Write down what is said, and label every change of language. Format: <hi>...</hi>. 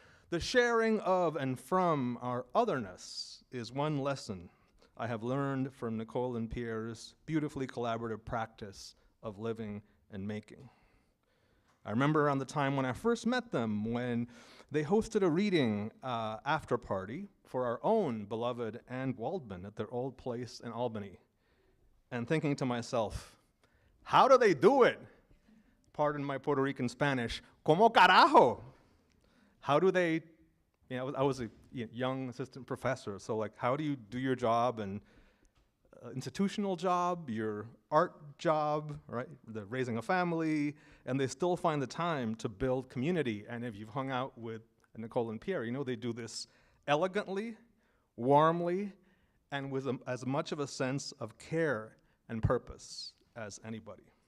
<en>The sharing of and from our otherness is one lesson I have learned from Nicole and Pierre's beautifully collaborative practice of living and making. I remember around the time when I first met them, when they hosted a reading after party for our own beloved Anne Waldman at their old place in Albany, and thinking to myself, how do they do it? Pardon my Puerto Rican Spanish,</en> <es>¿Cómo carajo?</es> <en>How do they, I was a young assistant professor, so like, how do you do your job and institutional job, your art job, right? The raising a family, and they still find the time to build community. And if you've hung out with Nicole and Pierre, they do this elegantly, warmly, and with as much of a sense of care and purpose as anybody.</en>